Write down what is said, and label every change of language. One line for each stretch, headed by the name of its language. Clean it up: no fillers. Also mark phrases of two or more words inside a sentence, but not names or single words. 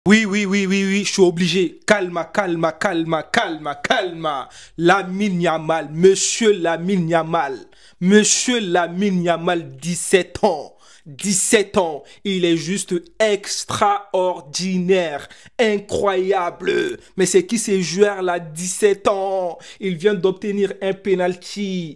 French: Oui, oui, oui, oui, oui, je suis obligé.
Catalan: Calma, calma, calma, calma, calma.
French: Lamine Yamal, monsieur Lamine Yamal. Monsieur Lamine Yamal, 17 ans. 17 ans. Il est juste extraordinaire. Incroyable. Mais c'est qui ces joueurs-là, 17 ans? Il vient d'obtenir un penalty.